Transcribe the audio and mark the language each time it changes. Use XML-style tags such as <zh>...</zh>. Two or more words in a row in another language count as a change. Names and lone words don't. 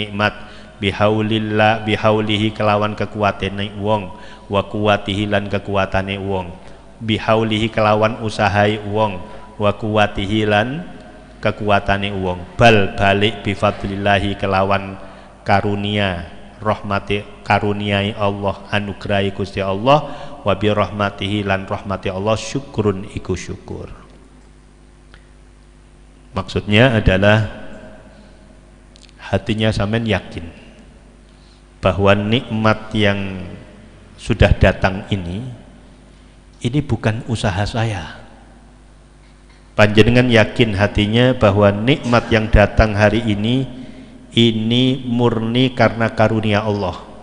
<jv>nikmat, bihaulihi kelawan kekuatane wong,</jv> <ar>وقوته</ar> <jv>lan kekuatane wong, bihaulihi kelawan usahai wong,</jv> <ar>وقوته</ar> <jv>lan kekuatane wong, bal balik bifadlillahi kelawan karunia rahmati karuniai Allah, anugrahi Gusti Allah,</jv> <ar>وبرحمته</ar> <jv>lan rahmati Allah syukurun iku syukur.</jv> <id>Maksudnya adalah hatinya sampean yakin bahwa nikmat yang sudah datang ini bukan usaha saya. Panjenengan yakin hatinya bahwa nikmat yang datang hari ini murni karena karunia Allah.</id>